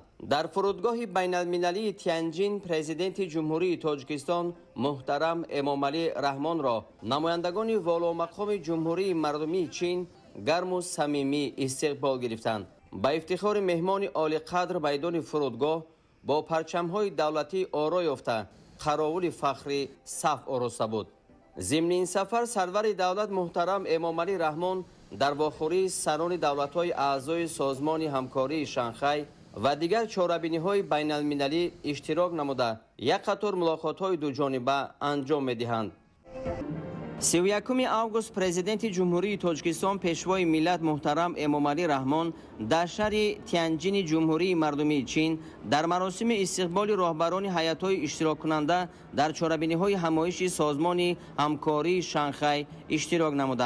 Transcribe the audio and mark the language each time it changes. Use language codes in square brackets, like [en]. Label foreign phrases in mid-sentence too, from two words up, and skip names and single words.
[tg] дар фурудгоҳи байналмилалии Тянҷин президенти ҷумҳурии Тоҷикистон муҳтарам Эмомалӣ Раҳмонро намояндагони воломақоми ҷумҳурии мардумии Чин гарму самимӣ истиқбол гирифтанд. ба ифтихори меҳмони олиқадр майдони фурудгоҳ бо парчамҳои давлатӣ оро ёфта қаровули фахрӣ саф ороста буд. [fa] ضمن این سفر سرور دولت محترم امامعلی رحمان در واخوری سران دولت‌های اعضای سازمان همکاری شانگهای و دیگر چاره‌بینی‌های بین‌المللی اشتراک نموده یک قطار ملاقات‌های دوجانبه انجام می‌دهند. [tg] 31 август президенти ҷумҳурии Тоҷикистон пешвои миллат муҳтарам Эмомалӣ Раҳмон дар шаҳри Тянҷини ҷумҳурии мардумии Чин дар маросими истиқболи роҳбарони ҳайатҳои иштироккунанда дар чорабиниҳои ҳамоиши созмони ҳамкории Шанхай иштирок намуданд.